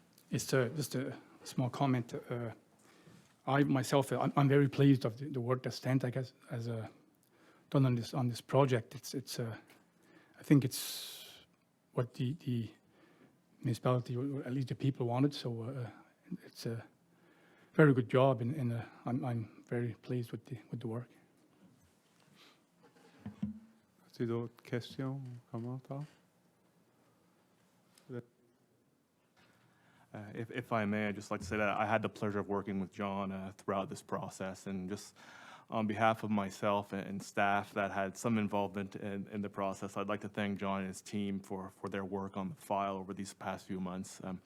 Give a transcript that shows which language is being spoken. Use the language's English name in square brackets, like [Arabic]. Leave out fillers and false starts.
[English] It's just a small comment. I myself, I'm very pleased of the work that Stantec has done on this project. It's I think it's what the municipality, or at least the people, wanted. So it's a very good job, and I'm very pleased with the work. [French] As-tu d'autres questions, commentaires? [English] If I may, I'd just like to say that I had the pleasure of working with John throughout this process, and just on behalf of myself and staff that had some involvement in the process, I'd like to thank John and his team for their work on the file over these past few months.